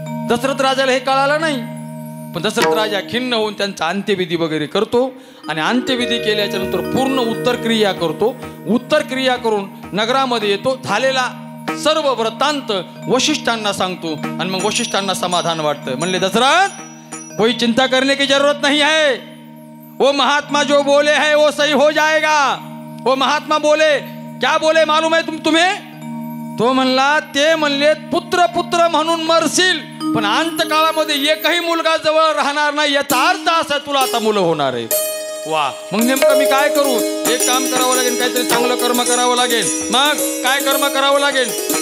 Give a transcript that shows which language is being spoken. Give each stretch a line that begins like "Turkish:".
Marathi: दशरथ राजाला हे कळालं नाही, पण दशरथ राजा खिन्न होऊन त्यांचा अंत्यविधी वगैरे करतो. आणि अंत्यविधी केल्याच्या नंतर पूर्ण उत्तर क्रिया करतो. उत्तर क्रिया करून नगरामध्ये येतो. झालेला सर्व वृत्तांत वशिष्ठांना सांगतो. आणि मग वशिष्ठांना समाधान वाटतं. म्हणले,
Hindi: दशरथ कोई चिंता करने की जरूरत नहीं है. वो महात्मा जो बोले है वो सही हो जाएगा. वो महात्मा बोले, क्या बोले मालूम है तुम्हें?
Marathi: तो म्हणला, ते म्हणले पुत्र पुत्र म्हणून मरशील, पण अंत काळामध्ये एकही मुलगा जवळ राहणार नाही. याचा अर्थ असा तुला आता मुलं होणार आहे. वा, मग नेमकं मी काय करू? एक काम करावं लागेल, काहीतरी चांगलं कर्म करावं लागेल. मग काय कर्म करावं लागेल?